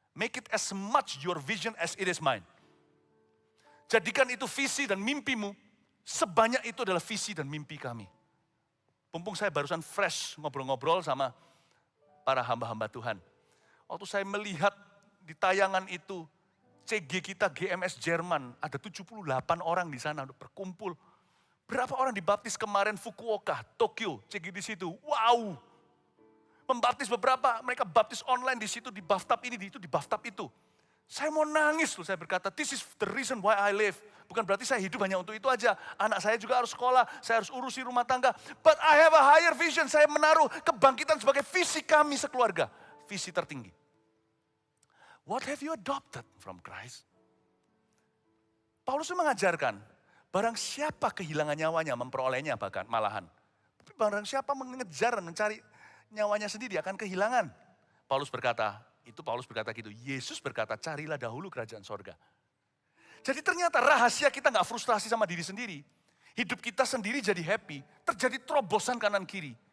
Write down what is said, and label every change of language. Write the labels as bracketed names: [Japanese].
[English] Make it as much your vision as it is mine. [Indonesian] Jadikan itu visi dan mimpimu, sebanyak itu adalah visi dan mimpi kami. Mumpung saya barusan fresh ngobrol-ngobrol sama para hamba-hamba Tuhan. Waktu saya melihat di tayangan itu, CG kita GMS Jerman, ada 78 orang di sana berkumpul. Berapa orang dibaptis kemarin Fukuoka, Tokyo, CG di situ. Wow! Membaptis beberapa, mereka baptis online di situ, di bathtub ini, di bathtub itu. Saya mau nangis loh, saya berkata, [English] this is the reason why I live. [Indonesian] Bukan berarti saya hidup hanya untuk itu aja. Anak saya juga harus sekolah, saya harus urusi rumah tangga. [English] But I have a higher vision, [Indonesian] saya menaruh kebangkitan sebagai visi kami sekeluarga. Visi tertinggi. [English] What have you adopted from Christ? [Indonesian] Paulus mengajarkan, barang siapa kehilangan nyawanya, memperolehnya bahkan malahan. Tapi barang siapa mengejar dan mencari nyawanya sendiri akan kehilangan. Paulus berkata gitu, Yesus berkata, carilah dahulu kerajaan sorga. Jadi ternyata rahasia kita gak frustrasi sama diri sendiri. Hidup kita sendiri jadi happy, terjadi terobosan kanan kiri.